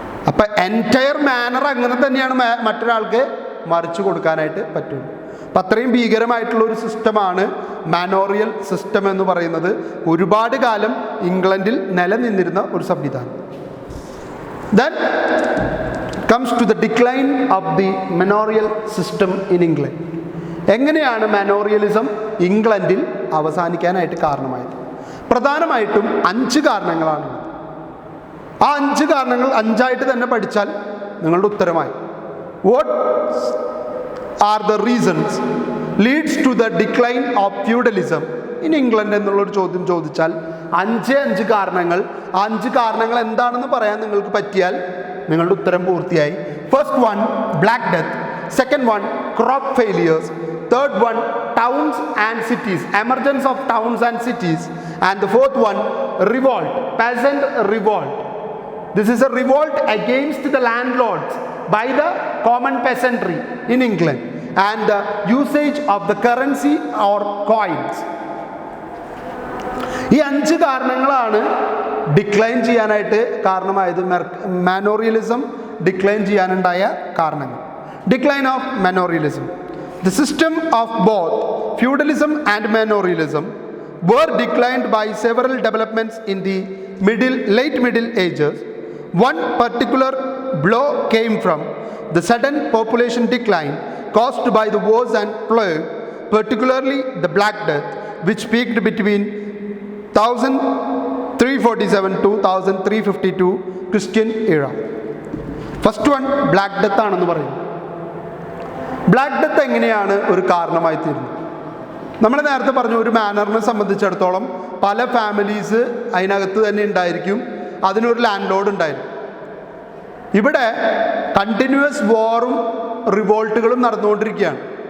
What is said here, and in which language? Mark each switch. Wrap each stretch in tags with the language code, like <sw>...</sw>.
<ml>അപ്പം entire manor അങ്ങനെ തന്നെയാണ് മറ്റൊരാൾക്ക് മറിച്ച് കൊടുക്കാനായിട്ട് പറ്റുള്ളൂ. അപ്പം അത്രയും ഭീകരമായിട്ടുള്ള ഒരു സിസ്റ്റമാണ് മാനോറിയൽ സിസ്റ്റം എന്ന് പറയുന്നത്. ഒരുപാട് കാലം ഇംഗ്ലണ്ടിൽ നിലനിന്നിരുന്ന ഒരു സംവിധാനം.</ml> <en>Then comes to the decline of the manorial system in England.</en> <ml>എങ്ങനെയാണ് മാനോറിയലിസം ഇംഗ്ലണ്ടിൽ അവസാനിക്കാനായിട്ട് കാരണമായത്? പ്രധാനമായിട്ടും 5 കാരണങ്ങളാണ്. ആ 5 കാരണങ്ങൾ 5ആയിട്ട് തന്നെ പഠിച്ചാൽ നിങ്ങളുടെ ഉത്തരമായി.</ml> <en>What are the reasons leads to the decline of feudalism in England</en> <ml>എന്നുള്ളൊരു ചോദ്യം ചോദിച്ചാൽ 5 കാരണങ്ങൾ. 5 കാരണങ്ങൾ എന്താണെന്ന് പറയാൻ നിങ്ങൾക്ക് പറ്റിയാൽ നിങ്ങളുടെ ഉത്തരം പൂർത്തിയായി.</ml> <en>First one, black death. Second one, crop failures. Third one, towns and cities, emergence of towns and cities. And the fourth one, revolt, peasant revolt. This is a revolt against the landlords by the common peasantry in England and the usage of the currency or coins.</en> <ml>ഈ 5 കാരണങ്ങളാണ് decline ചെയ്യാനായിട്ട് കാരണമായത്. മാനോറിയലിസം decline ചെയ്യാനുണ്ടായ കാരണങ്ങൾ.</ml> <en>Decline of manorialism. The system of both feudalism and manorialism were declined by several developments in the late Middle Ages. One particular blow came from the sudden population decline caused by the wars and plague, particularly the Black Death, which peaked between 1347 to 1352 Christian era. First one, Black Death</en> <ml>ആണെന്ന് പറയും. Black death എങ്ങനെയാണ് ഒരു കാരണമായി തീരുന്നത്? നമ്മൾ നേരത്തെ പറഞ്ഞു, ഒരു മാനറിനെ സംബന്ധിച്ചിടത്തോളം പല ഫാമിലീസ് അതിനകത്ത് തന്നെ ഉണ്ടായിരിക്കും, അതിനൊരു ലാൻഡ് ലോഡ് ഉണ്ടായിരിക്കും. ഇവിടെ കണ്ടിന്യൂസ് വാറും റിവോൾട്ടുകളും നടന്നുകൊണ്ടിരിക്കുകയാണ്.</ml>